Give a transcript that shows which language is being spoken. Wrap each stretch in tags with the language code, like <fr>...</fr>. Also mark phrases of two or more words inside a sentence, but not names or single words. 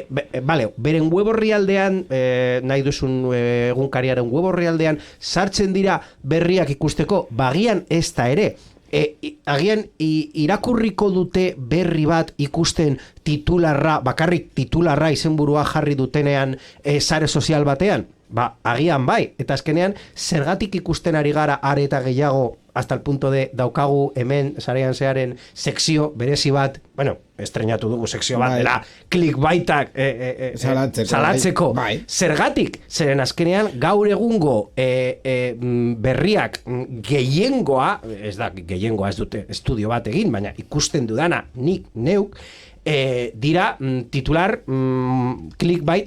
<eu>Beren web orrialdean, nahi duzun egunkariaren web orrialdean, sartzen dira berriak ikusteko, bagian ez da ere. Agian irakurriko dute berri bat ikusten bakarrik titularra izenburua jarri dutenean sare sozial batean? Agian bai, eta azkenean zergatik ikusten ari gara are eta gehiago</eu> <es>hasta el punto de</es> <eu>daukagu hemen sarean zearen sekzio berezi bat, bueno, estrenatu dugu sekzio bat dela clickbaitak salatzeko. Bai. Zergatik, zeren azkenean gaur egungo berriak gehiengoa, ez dute estudio bat egin, baina ikusten dudana nik neuk, dira titular clickbait</eu>